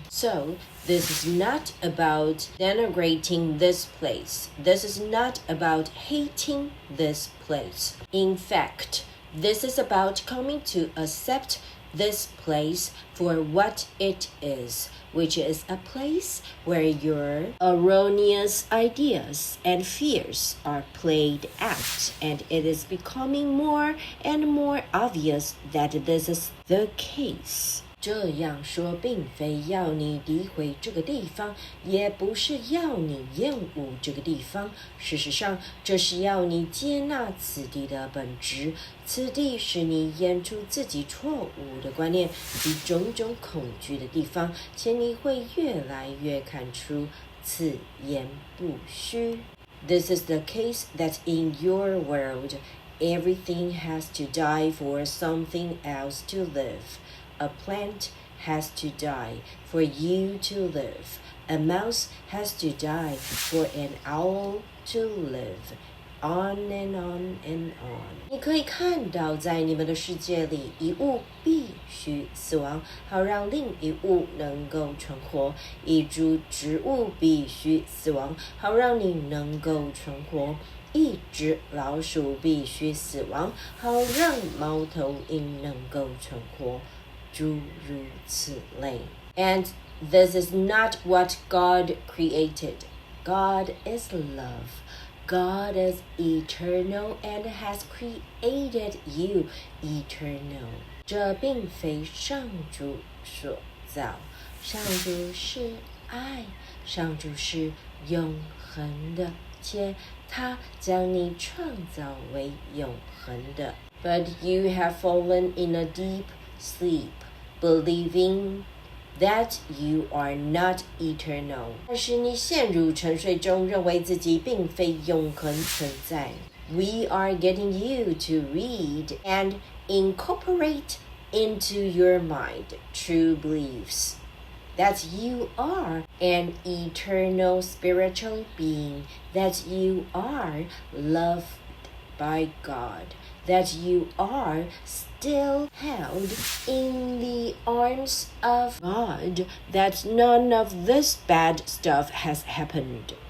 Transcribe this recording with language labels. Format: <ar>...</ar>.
<en>So, this is not about denigrating this place. This is not about hating this place. In fact, this is about coming to accept this place for what it is, which is a place where your erroneous ideas and fears are played out, and it is becoming more and more obvious that this is the case.</en> <zh>这样说并非要你诋毁这个地方，也不是要你厌恶这个地方。事实上，这是要你接纳此地的本质。此地是你演出自己错误的观念及种种恐惧的地方，且你会越来越看出此言不虚。</zh> <en>This is the case that in your world, everything has to die for something else to live.A plant has to die for you to live. A mouse has to die for an owl to live. On and on and on.</en> <zh>你可以看到，在你们的世界里，一物必须死亡，好让另一物能够存活；一株植物必须死亡，好让你能够存活；一只老鼠必须死亡，好让猫头鹰能够存活。诸如此类。</zh> <en>And this is not what God created. God is love. God is eternal and has created you eternal.</en> <zh>这并非上主所造，上主是爱，上主是永恒的，且他将你创造为永恒的。</zh> <en>But you have fallen in a deep sleep, believing that you are not eternal.</en> <zh>但是你陷入沉睡中，认为自己并非永恒存在。</zh> <en>We are getting you to read and incorporate into your mind true beliefs that you are an eternal spiritual being, that you are loved by God.That you are still held in the arms of God, that none of this bad stuff has happened.</en>